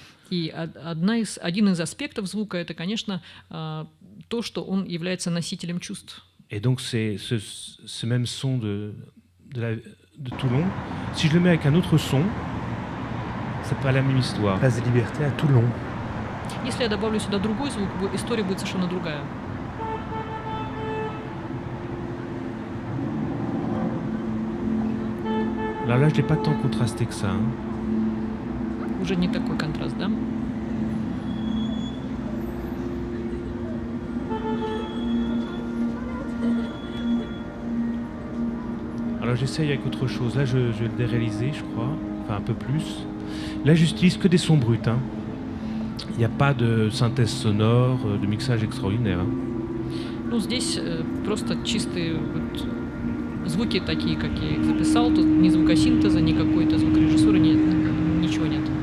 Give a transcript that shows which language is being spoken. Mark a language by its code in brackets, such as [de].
[ru] И один из аспектов звука — это, конечно, то, что он является носителем чувств. [fr] Et donc ce même son de Toulon, si je le mets avec un autre son, c'est pas la même histoire. Place des Libertés à Toulon. [ru] Если я добавлю сюда другой звук, история будет совершенно другая. [fr] Alors là, je l'ai pas tant contrasté que ça. [ru] Уже не такой контраст, да? [fr] Alors j'essaye avec autre chose. Là, je vais le déréaliser, je crois. Enfin, un peu plus. Là, j'utilise que des sons bruts. Il n'y a pas de synthèse sonore, de mixage extraordinaire. [ru] Ну, здесь просто чистые звуки такие, как я их записал. Тут ни звукосинтеза, ни какой-то звукорежиссуры, ничего нет.